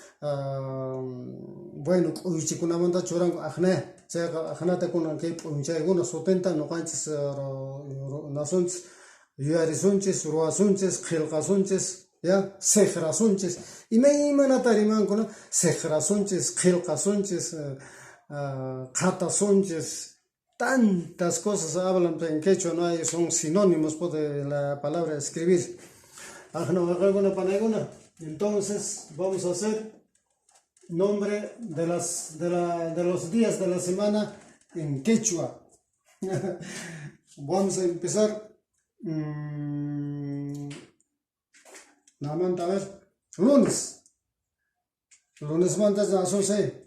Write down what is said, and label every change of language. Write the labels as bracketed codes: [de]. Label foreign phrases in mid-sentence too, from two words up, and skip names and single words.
[qu] bueno q'uychikunamanta churanku aqnay chayqa aqnata kunan kay p'unchaykunaq sutinta nuqanchik nasunchik yuyarisunchis ruwasunchis qillqasunchis ya siqrasunchis imaymanata rimankuna siqrasunchis qillqasunchis qhatasunchis [es] tantas cosas hablan en quechua, no hay, son sinónimos pues, de la palabra escribir. Entonces vamos a hacer nombre de los días de la semana en quechua. Vamos a empezar. Namanta, a ver. Lunes. Lunes mantas na sose.